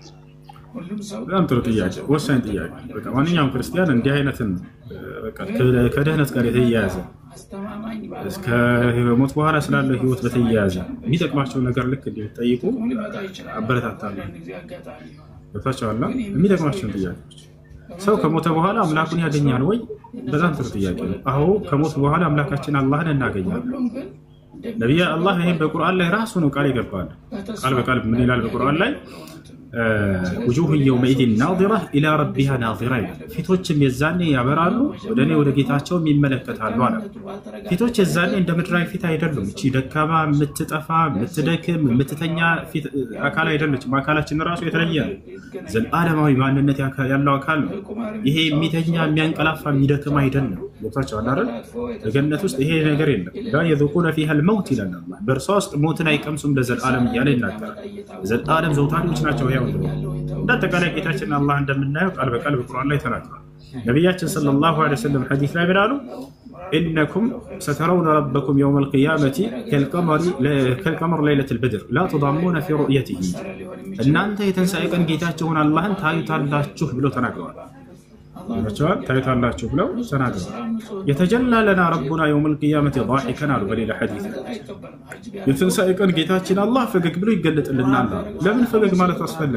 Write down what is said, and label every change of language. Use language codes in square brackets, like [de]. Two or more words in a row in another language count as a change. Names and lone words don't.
[am] በጣም ጥሩ ጥያቄ፣ ወሳኝ ጥያቄ። በቃ ማንኛውም ክርስቲያን እንዲህ አይነትን በቃ ከደህነት ጋር የተያያዘ እስከ ሞት በኋላ ስላለው ህይወት በተያያዘ የሚጠቅማቸው ነገር ልክ እንዲጠይቁ አበረታታለሁ። በታቻላ የሚጠቅማቸውን ጥያቄዎች ሰው ከሞተ በኋላ አምላኩን ያገኛል ወይ? በጣም ጥሩ ጥያቄ ነው። አዎ ከሞት በኋላ አምላካችን አላህን እናገኛለን። ነብዩ አላህ ይሄን በቁርአን ላይ ራሱ ነው ቃል ይገባል። ቃል በቃል ምን ይላል በቁርአን ላይ? [ar] وجوه يومئذ ناظرة إلى ربها ناظرة [am] ፊቶችም የዛኔ ያበራሉ ወደ እኔ ወደ ጌታቸውም ይመለከታሉ አለ። ፊቶች የዛኔ እንደ ምድራዊ ፊት አይደሉም። እቺ ደካማ የምትጠፋ የምትደክም የምትተኛ አካል አይደለችም። አካላችን ራሱ የተለየ ነው። ዘላለማዊ ማንነት ያለው አካል ነው። ይሄ የሚተኛ የሚያንቀላፋ የሚደክም አይደለም። ገብታችኋል አይደል? በገነት ውስጥ ይሄ ነገር የለም። [ar] لا يذوقون فيها الموت [am] ይላል አላህ። በእርሷ ውስጥ ሞትን አይቀምሱም ለዘላለም እያለ ይናገራል። ዘላለም ዘውታሪዎች ናቸው። እንዳጠቃላይ ጌታችን አላህ እንደምናየው ቃል በቃል በቁርአን ላይ ተናግሯል። ነቢያችን [ar] صلى الله عليه وسلم [am] ሐዲስ ላይ ብለዋል፣ [ar] إنكم سترون ربكم يوم القيامة كالقمر ليلة البدر لا تضامون في رؤيته፣ [am] እናንተ የትንሣኤ ቀን ጌታችሁን አላህን ታዩታላችሁ ብለው ተናግረዋል። ይወቻል ታይታላችሁ ብለው ተናግረዋል። [ar] يتجلى لنا ربنا يوم القيامة ضاحكا [am] አሉ በሌላ ሐዲስ የትንሣኤ ቀን ጌታችን አላህ ፈገግ ብሎ ይገለጥልናል። ለምን ፈገግ ማለት አስፈለገ?